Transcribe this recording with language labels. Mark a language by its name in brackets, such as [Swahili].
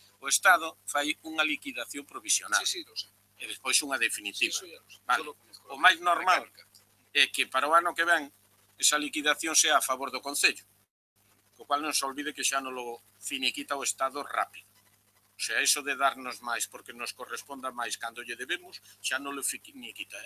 [Galician] O Estado fai unha liquidación provisional. [Spanish] Sí, lo sé. [Galician] E despois unha definitiva. Vale. O máis normal é que para o ano que ven esa liquidación sea a favor do Concello. Co cual non se olvide que xa non lo finiquita o Estado rápido. O sea, eso de darnos máis porque nos corresponda máis cando lle debemos, xa non lo finiquita.